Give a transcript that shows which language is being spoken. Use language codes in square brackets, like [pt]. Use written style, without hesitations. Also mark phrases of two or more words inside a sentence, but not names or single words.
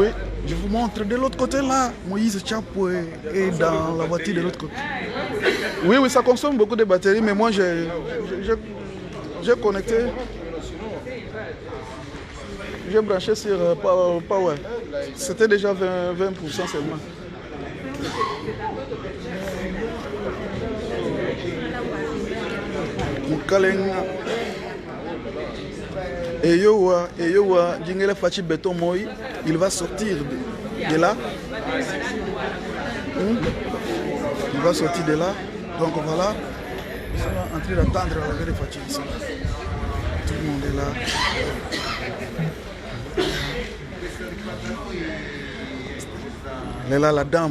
[fr] Je vous montre de l'autre côté là. Moïse Chapo est dans la voiture de l'autre côté. Oui, oui, ça consomme beaucoup de batteries, mais moi j'ai connecté. J'ai branché sur Power. C'était déjà 20% seulement. Mukalenga. Eyowa, Djingele Fachi Beton Moi, il va sortir de là. Il va sortir de là. Donc voilà. Ils sont en train d'attendre la vraie Fachi. Tout le monde est là. Elle est là, la dame.